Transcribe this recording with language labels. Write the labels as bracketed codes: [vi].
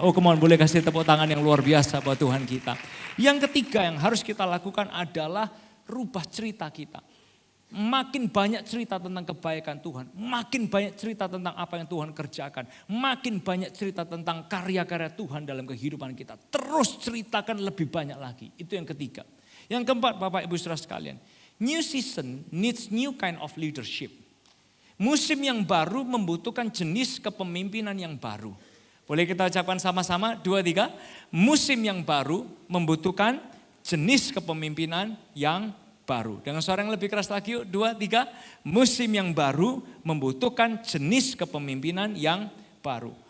[en] Oh come on, [id] boleh kasih tepuk tangan yang luar biasa buat Tuhan kita. Yang ketiga yang harus kita lakukan adalah rubah cerita kita. Makin banyak cerita tentang kebaikan Tuhan. Makin banyak cerita tentang apa yang Tuhan kerjakan. Makin banyak cerita tentang karya-karya Tuhan dalam kehidupan kita. Terus ceritakan lebih banyak lagi. Itu yang ketiga. Yang keempat Bapak Ibu Saudara sekalian. [en] New season needs new kind of leadership. [id] Musim yang baru membutuhkan jenis kepemimpinan yang baru. Boleh kita ucapkan sama-sama? 2, 3. Musim yang baru membutuhkan jenis kepemimpinan yang baru. Dengan suara yang lebih keras lagi yuk. 2, 3. Musim yang baru membutuhkan jenis kepemimpinan yang baru.